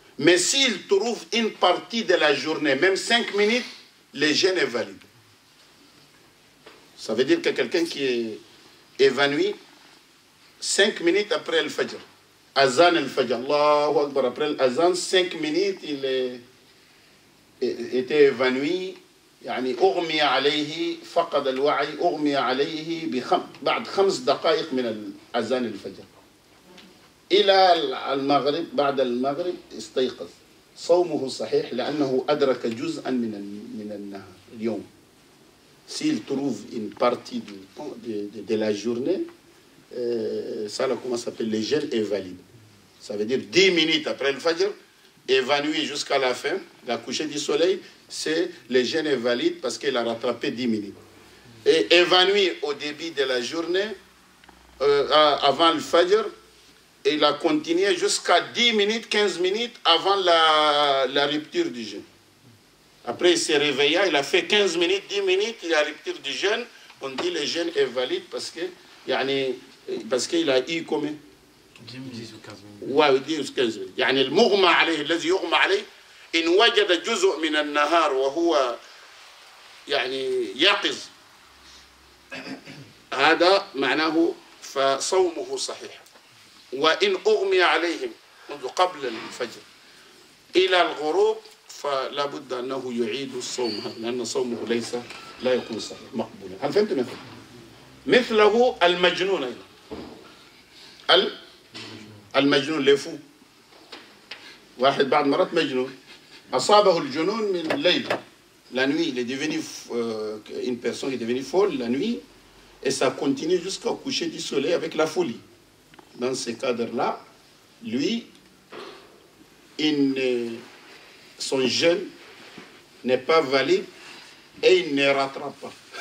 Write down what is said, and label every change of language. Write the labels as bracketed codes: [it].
[fr] Mais s'il trouve une partie de la journée, même 5 minutes, le jeûne est valide. Ça veut dire que quelqu'un qui est évanoui 5 minutes après le Fajr, Azan al-Fajr, Allahu Akbar, après l'Azan, 5 minutes, il était évanoui. [ar] يعني أغمي عليه فقد الوعي أغمي عليه بعد 5 دقائق من أذان الفجر إلى المغرب. بعد المغرب استيقظ. صومه صحيح لأنه أدرك جزءا من النهار اليوم. [fr] S'il trouve une partie de la journée, ça là, comment ça s'appelle, le jeûne est valide. Ça veut dire 10 minutes après le Fajr, évanoui jusqu'à la fin, la coucher du soleil, c'est le jeûne est valide parce qu'il a rattrapé 10 minutes. Et évanoui au début de la journée, avant le Fajr, et il a continué jusqu'à 10 minutes, 15 minutes avant la rupture du jeûne. Après, il s'est réveillé, il a fait 15 minutes, 10 minutes, il a la rupture du jeûne. On dit le jeûne est valide parce qu'il a eu combien 10 ou 15 minutes. Ouais, 10 ou 15 minutes. [ar] يعني المغمى عليه الذي يغمى عليه إن وجد جزء من النهار وهو يعني يقظ هذا معناه فصومه صحيح. وإن أغمي عليهم منذ قبل الفجر إلى الغروب فلا بد أنه يعيد الصوم لأن صومه لا يكون صحيح مقبولا. هل فهمت مثلا؟ مثله المجنون أيضا. [fr] المجنون le fou. [ar] واحد بعد مرات مجنون أصابه الجنون من الليل. [fr] La nuit, il est devenu une personne qui est devenue folle la nuit et ça continue jusqu'au coucher du soleil avec la folie. Dans ce cadre-là, lui, son jeûne n'est pas valide et il ne rattrape pas.